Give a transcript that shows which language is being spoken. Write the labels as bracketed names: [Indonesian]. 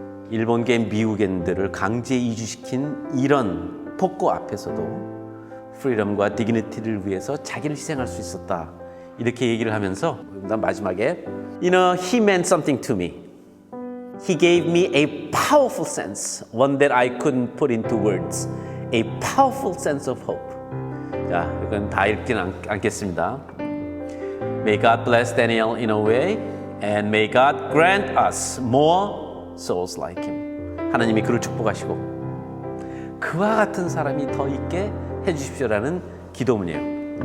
[Korean] 일본계 미국인들을 강제 이주시킨 이런 폭거 앞에서도 프리덤과 디그니티를 위해서 자기를 희생할 수 있었다. 이렇게 얘기를 하면서 마지막에 [English] he meant something to me. He gave me a powerful sense, one that I couldn't put into words. A powerful sense of hope. [Korean] 자, 이건 다 읽지는 않겠습니다. [English] May God bless Daniel Inouye and may God grant us more souls like him. [Korean] 하나님이 그를 축복하시고 그와 같은 사람이 더 있게 해주십시오라는 기도문이에요.